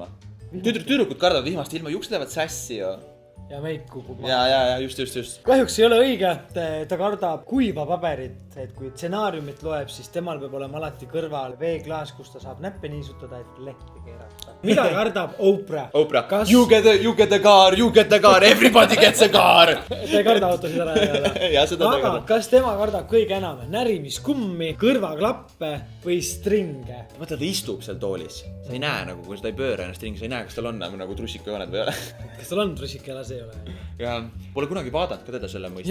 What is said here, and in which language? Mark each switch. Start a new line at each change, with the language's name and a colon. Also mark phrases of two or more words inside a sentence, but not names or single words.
Estonian: Tüdrukud kardavad vihmast ilma, juuksed lähevad sässi ja... Ja meik kukub. Ja, just. Kahjuks ei ole õige, ta kardab kuiva paberit, et kui stsenaariumit loeb, siis temal peab olema alati kõrval veeklaas, kus ta saab näppe niisutada, et lehti keerata. Mida kardab Oprah? Kas...
English: You get the car, everybody gets a car.
Estonian: Ta ei karda autosid ära ja seda. Aga kas tema kardab kõige enam närimiskummi, kõrvaklappe või stringe? Mõtle, ta istub seal toolis. Sa ei näe, nagu, kui seda ei pööra ennast ringi, sa ei näe, kas tal on nagu trussikajooned või ei ole. Kas tal on trussikajooned? Ei ole. Ja pole kunagi vaadanud ka teda selle mõista.